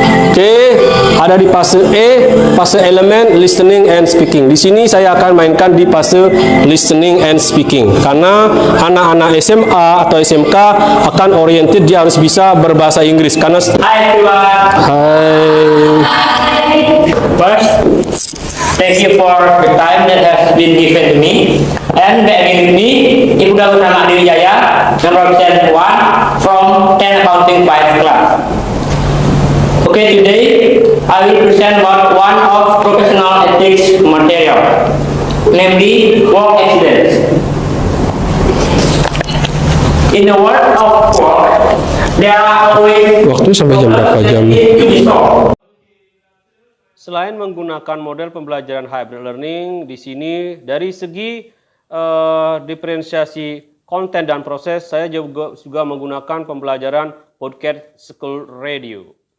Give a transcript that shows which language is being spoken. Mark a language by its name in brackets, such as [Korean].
[Indonesian] Oke, ada di fase E, fase elemen listening and speaking. Di sini saya akan mainkan di fase listening and speaking karena anak-anak SMA atau SMK akan oriented, dia harus bisa berbahasa Inggris karena [English] Hi everyone. [Indonesian] Hai. [English] First, thank you for the time that has been given to me. And back with me, Ibu Daud Nama Diri Jaya, number 101 from 10 Accounting 5 class. Okay, today I will present about one of professional ethics material, namely work accidents. In the world of work, there are always [Indonesian] Waktu sampai jam berapa jam? [English] to be solved. [Indonesian] Selain menggunakan model pembelajaran hybrid learning, di sini dari segi diferensiasi konten dan proses, saya juga menggunakan pembelajaran podcast school radio.